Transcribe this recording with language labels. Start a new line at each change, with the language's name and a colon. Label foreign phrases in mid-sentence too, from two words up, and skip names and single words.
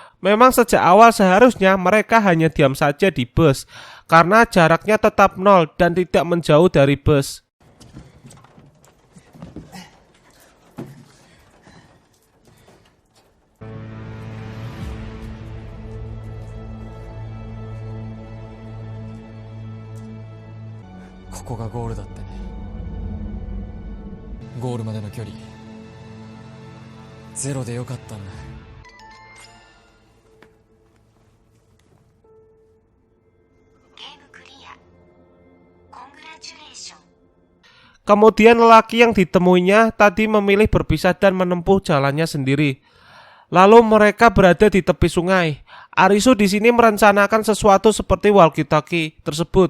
Indonesian: Memang sejak awal seharusnya mereka hanya diam saja di bus, karena jaraknya tetap nol dan tidak menjauh dari bus.
Japanese: ここがゴールだったね. ゴールまでの距離 0でよかったんだ。
Indonesian: Kemudian lelaki yang ditemuinya tadi memilih berpisah dan menempuh jalannya sendiri. Lalu mereka berada di tepi sungai. Arisu di sini merencanakan sesuatu seperti
English: walkie-talkie
Indonesian: tersebut.